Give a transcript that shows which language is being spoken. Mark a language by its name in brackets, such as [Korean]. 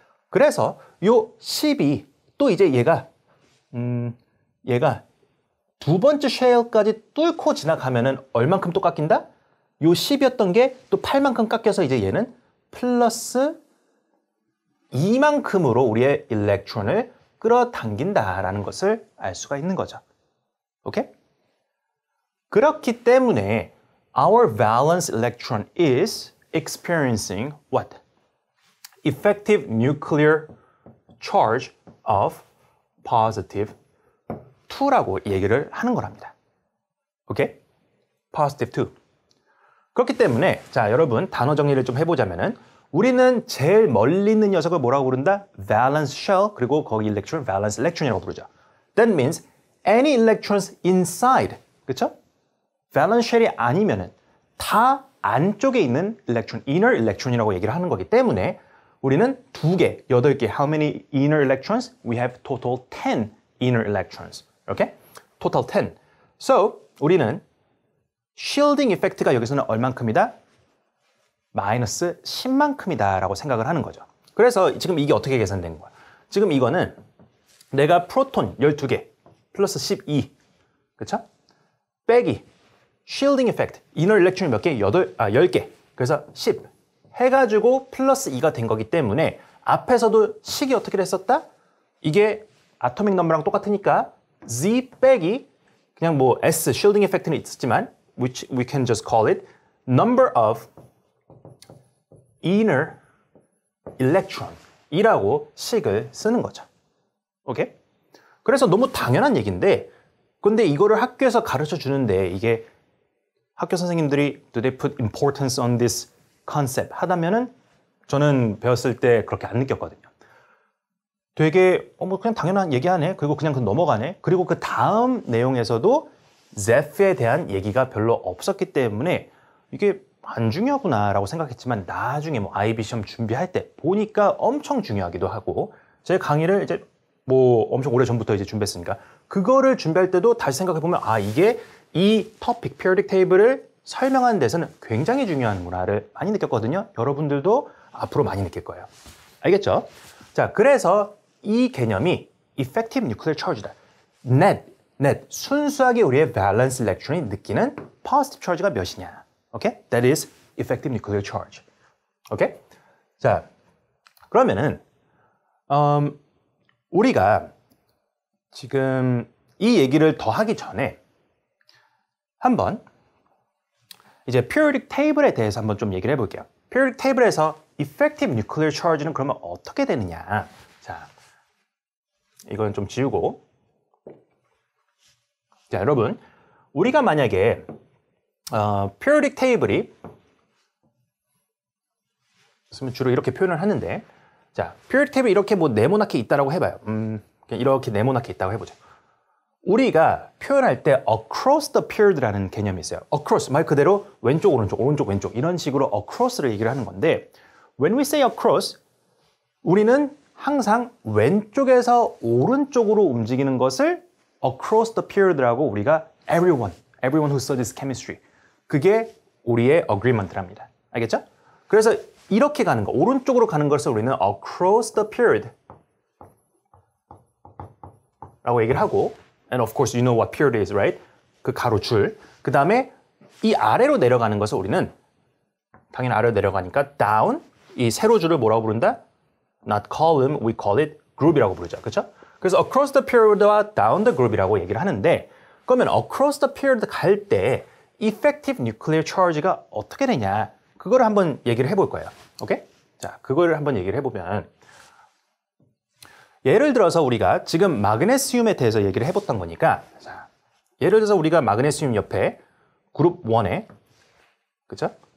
[Korean] 그래서 요 10이 또 이제 얘가 두 번째 쉘까지 뚫고 지나가면은 얼만큼 또 깎인다? 요 10이었던 게 또 8만큼 깎여서 이제 얘는 플러스 2만큼으로 우리의 일렉트론을 끌어당긴다라는 것을 알 수가 있는 거죠. [English] 오케이? [Korean] 그렇기 때문에 [English] our valence electron is experiencing what? Effective nuclear charge of positive 2 [Korean] 라고 얘기를 하는 거랍니다. [English] 오케이? positive 2. [Korean] 그렇기 때문에 자, 여러분 단어 정리를 좀 해보자면은 우리는 제일 멀리 있는 녀석을 뭐라고 부른다? [English] valence shell [Korean] 그리고 거기 [English] electron valence electron이라고 부르죠. That means any electrons inside, [Korean] 그렇죠? valence shell이 아니면은 다 안쪽에 있는 electron, inner electron이라고 얘기를 하는 거기 때문에 우리는 2개, 8개. [English] How many inner electrons? We have total 10 inner electrons. [Korean] 이렇게? [English] total 10. [Korean] So 우리는 shielding effect가 여기서는 얼만큼이다? 마이너스 10만큼이다 라고 생각을 하는 거죠. 그래서 지금 이게 어떻게 계산된 거야? 지금 이거는 내가 프로톤 12개 플러스 12, 그쵸? 빼기 shielding effect, inner electron 몇 개? 10개. 그래서 10 해가지고 플러스 2가 된 거기 때문에 앞에서도 식이 어떻게 됐었다? 이게 아토믹 넘버랑 똑같으니까 Z 빼기 그냥 뭐 S, shielding effect는 있었지만 [English] which we can just call it number of inner electron [Korean] 이라고 식을 쓰는 거죠. [English] 오케이? [Korean] 그래서 너무 당연한 얘기인데 근데 이거를 학교에서 가르쳐 주는데 이게 학교 선생님들이 [English] do they put importance on this concept [Korean] 하다면은 저는 배웠을 때 그렇게 안 느꼈거든요. 되게 뭐 그냥 당연한 얘기하네. 그리고 그냥 넘어가네. 그리고 그 다음 내용에서도 ZEF에 대한 얘기가 별로 없었기 때문에 이게 안 중요하구나라고 생각했지만 나중에 뭐 IB 시험 준비할 때 보니까 엄청 중요하기도 하고 제 강의를 이제 뭐 엄청 오래 전부터 이제 준비했으니까 그거를 준비할 때도 다시 생각해 보면 아 이게 이 토픽 periodic table을 설명하는 데서는 굉장히 중요한 문화를 많이 느꼈거든요. 여러분들도 앞으로 많이 느낄 거예요. 알겠죠? 자, 그래서 이 개념이 effective nuclear charge다. [English] net [Korean] 순수하게 우리의 [English] valence electron이 느끼는 positive charge가 몇이냐? 오케이? That is effective nuclear charge. 오케이? [Korean] 자, 그러면은 우리가 지금 이 얘기를 더 하기 전에 한번 이제 periodic table에 대해서 한번 좀 얘기를 해볼게요. periodic table에서 effective nuclear charge는 그러면 어떻게 되느냐? 자, 이건 좀 지우고. 자, 여러분, 우리가 만약에 periodic table이 주로 이렇게 표현을 하는데, 자, periodic table 이렇게 뭐 네모나게 있다라고 해봐요. 그냥 이렇게 네모나게 있다고 해보죠. 우리가 표현할 때 across the period라는 개념이 있어요. across 말 그대로 왼쪽 오른쪽 오른쪽 왼쪽 이런 식으로 across를 얘기를 하는 건데, [English] when we say across, [Korean] 우리는 항상 왼쪽에서 오른쪽으로 움직이는 것을 across the period라고 우리가 [English] everyone who studies chemistry, [Korean] 그게 우리의 agreement랍니다. 알겠죠? 그래서 이렇게 가는 거, 오른쪽으로 가는 것을 우리는 across the period 라고 얘기를 하고, [English] and of course you know what period is, right? [Korean] 그 가로줄. 그 다음에 이 아래로 내려가는 것을 우리는 당연히 아래로 내려가니까 down, 이 세로줄을 뭐라고 부른다? [English] Not column, we call it group이라고 부르죠. [Korean] 그렇죠? 그래서 across the period와 down the group이라고 얘기를 하는데, 그러면 across the period 갈 때 effective nuclear charge가 어떻게 되냐, 그거를 한번 얘기를 해볼 거예요. 오케이? 자, 그거를 한번 얘기를 해보면, 예를 들어서 우리가 지금 마그네슘에 대해서 얘기를 해봤던 거니까, 자, 예를 들어서 우리가 마그네슘 옆에 그룹 1에, 그죠?